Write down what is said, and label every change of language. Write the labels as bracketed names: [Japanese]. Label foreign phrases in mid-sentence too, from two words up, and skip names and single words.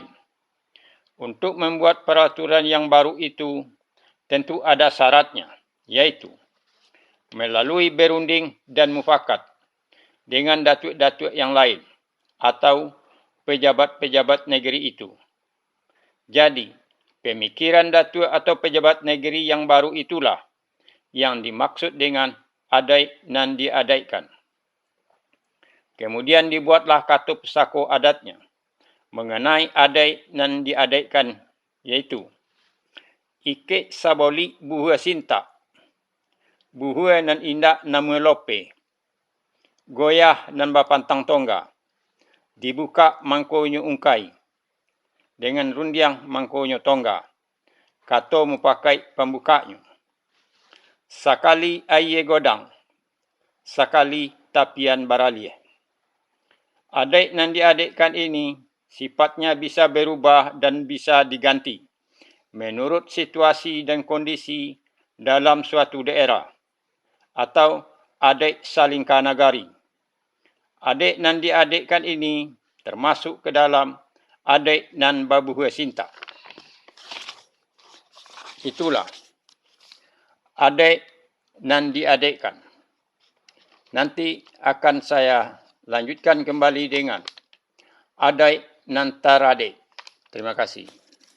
[Indonesian] Untuk membuat peraturan yang baru itu, tentu ada syaratnya, yaitu melalui berunding dan mufakat dengan datuk-datuk yang lain atau pejabat-pejabat negeri itu. Jadi, pemikiran datuk atau pejabat negeri yang baru itulah yang dimaksud dengan [Minangkabau] adat nan diadaikan. [Indonesian] Kemudian dibuatlah Kato Pesako adatnya mengenai [Minangkabau] adat nan diadaikan, yaitu Ike saboli buhua sinta, buhua nan indak nama lope, goyah nan bapantang tongga, dibuka mangkonyo ungkai, dengan rundiang mangkonyo tongga, kato mupakai pembukanya. Sakali aye godang, sakali tapian baralie. Adat nan diadekkan [Indonesian] ini sifatnya bisa berubah dan bisa diganti menurut situasi dan kondisi dalam suatu daerah atau [Minangkabau] adat salingka nagari. Adat nan diadekkan [Indonesian] ini termasuk ke dalam [Minangkabau] adat nan babuhua sinta. [Indonesian] Itulah [Minangkabau] adat nan diadekkan. [Indonesian] Nanti akan saya lanjutkan kembali dengan [Minangkabau] adat nan taradek. [Indonesian] Terima kasih.